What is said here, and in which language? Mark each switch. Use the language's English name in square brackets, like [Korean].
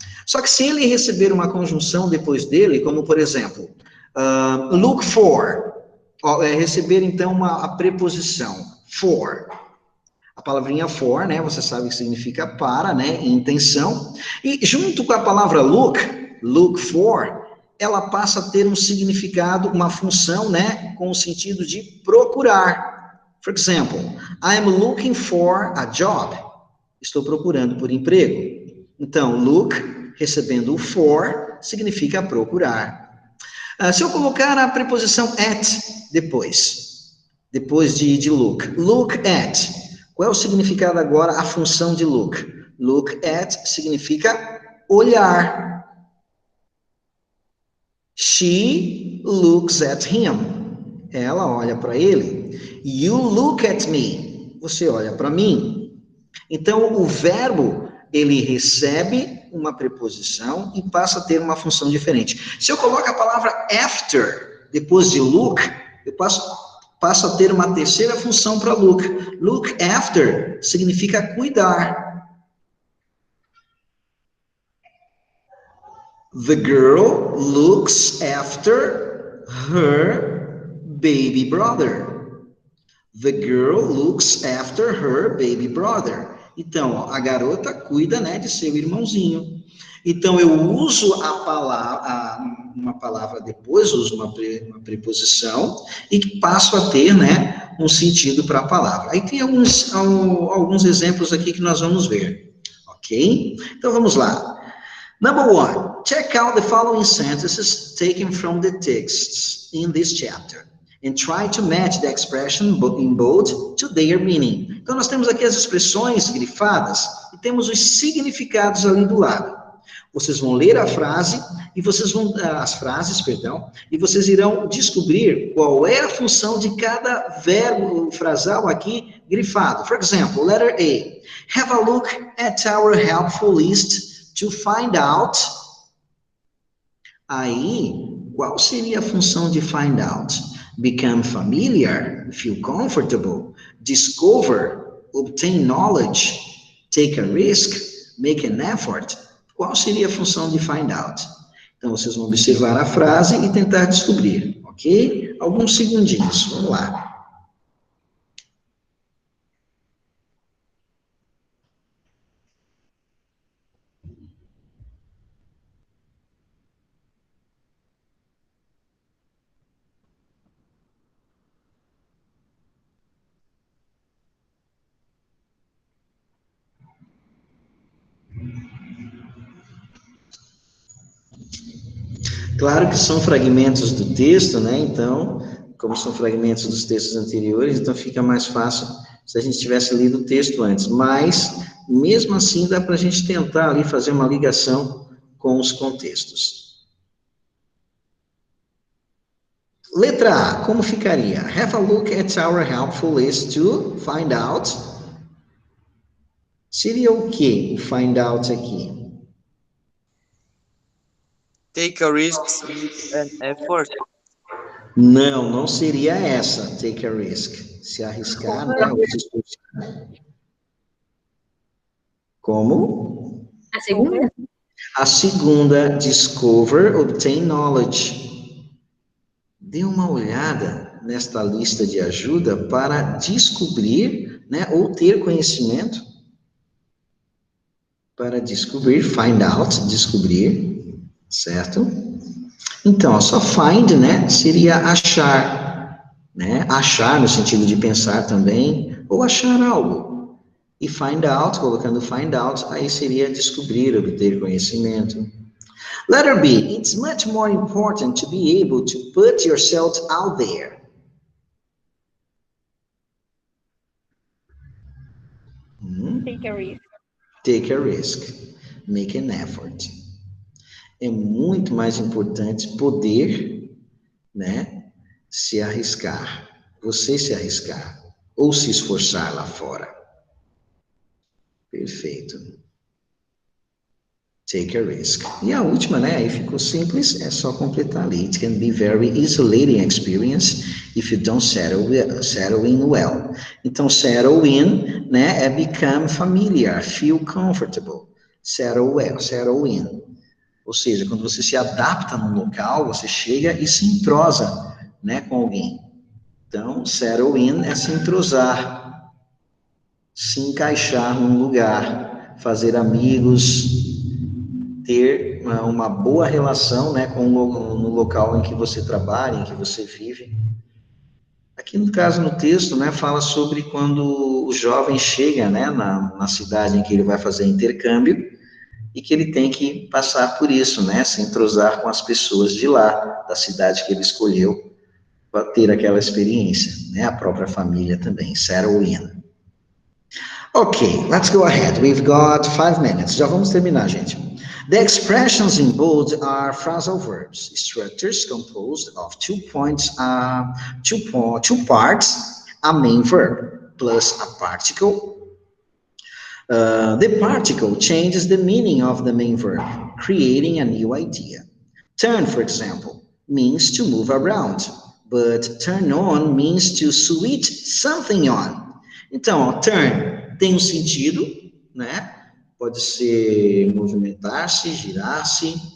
[Portuguese] Só que se ele receber uma conjunção depois dele, como por exemplo, look for, receber então a preposição for. A palavrinha for, né? Você sabe que significa para, né? Intenção. E junto com a palavra look for, ela passa a ter um significado, uma função, né, com o sentido de procurar. [English] For example, I'm looking for a job. [Portuguese] Estou procurando por emprego. Então, look, recebendo o for, significa procurar. Se eu colocar a preposição at depois de look. Look at. Qual é o significado agora, a função de look? Look at significa olhar. [English] She looks at him. [Portuguese] Ela olha para ele. [English] You look at me. [Portuguese] Você olha para mim. Então, o verbo, ele recebe uma preposição e passa a ter uma função diferente. Se eu coloco a palavra after, depois de look, eu passo a ter uma terceira função para look. Look after significa cuidar. [English] The girl looks after her baby brother. The girl looks after her baby brother. [Portuguese] Então, a garota cuida, né, de seu irmãozinho. Então, eu uso a palavra, uma palavra depois, uso uma preposição e passo a ter, né, um sentido para a palavra. Aí tem alguns exemplos aqui que nós vamos ver, ok? Então, vamos lá. [English] Number 1, check out the following sentences taken from the texts in this chapter and try to match the expression in bold to their meaning. [Portuguese] Então, nós temos aqui as expressões grifadas e temos os significados ali do lado. Vocês vão ler a frase e as frases, e vocês irão descobrir qual é a função de cada verbo frasal aqui grifado. [English] For example, letter A. Have a look at our helpful list to find out. [Portuguese] Aí, qual seria a função de find out? [English] Become familiar, feel comfortable, discover, obtain knowledge, take a risk, make an effort. [Portuguese] Qual seria a função de find out? Então, vocês vão observar a frase e tentar descobrir, ok? Alguns segundinhos, vamos lá. Claro que são fragmentos do texto, né? Então, como são fragmentos dos textos anteriores, então fica mais fácil se a gente tivesse lido o texto antes. Mas, mesmo assim, dá para a gente tentar ali fazer uma ligação com os contextos. Letra A, como ficaria? [English] Have a look at our helpful list to find out. [Portuguese] Seria o que o find out aqui? [English] Take a risk and effort. [Portuguese] Não seria essa, take a risk. Se arriscar, né? Ou se esforçar. Como? A segunda? A segunda, [English] discover, obtain knowledge. [Portuguese] Dê uma olhada nesta lista de ajuda para descobrir, né? Ou ter conhecimento. Para descobrir, find out, descobrir, certo? Então, só find, né, seria achar, né? Achar no sentido de pensar também, ou achar algo. E find out, colocando find out, aí seria descobrir, obter conhecimento. [English] Letter B, it's much more important to be able to put yourself out there. Take a risk. Take a risk. Make an effort. [Portuguese] É muito mais importante poder, né, se arriscar. Você se arriscar. Ou se esforçar lá fora. Perfeito. [English] Take a risk. [Portuguese] E a última, né, aí ficou simples, é só completar ali. [English] It can be very isolating experience if you don't settle in well. [Portuguese] Então, settle in, né, é [English] become familiar, feel comfortable. Settle in. [Portuguese] Ou seja, quando você se adapta num local, você chega e se entrosa, né, com alguém. Então, settle in é se entrosar, se encaixar num lugar, fazer amigos, ter uma boa relação, né, no local em que você trabalha, em que você vive. Aqui no caso, no texto, né, fala sobre quando o jovem chega, né, na cidade em que ele vai fazer intercâmbio, e que ele tem que passar por isso, né, se entrosar com as pessoas de lá, da cidade que ele escolheu, para ter aquela experiência, né, a própria família também, settle in. [English] Ok, let's go ahead, we've got 5 minutes, [Portuguese] já vamos terminar, gente. [English] The expressions in bold are phrasal verbs, structures composed of 2 points, two parts, a main verb plus a particle. The particle changes the meaning of the main verb, creating a new idea. Turn, for example, means to move around, but turn on means to switch something on. [Portuguese] Então, ó, turn tem um sentido, né? Pode ser movimentar-se, girar-se.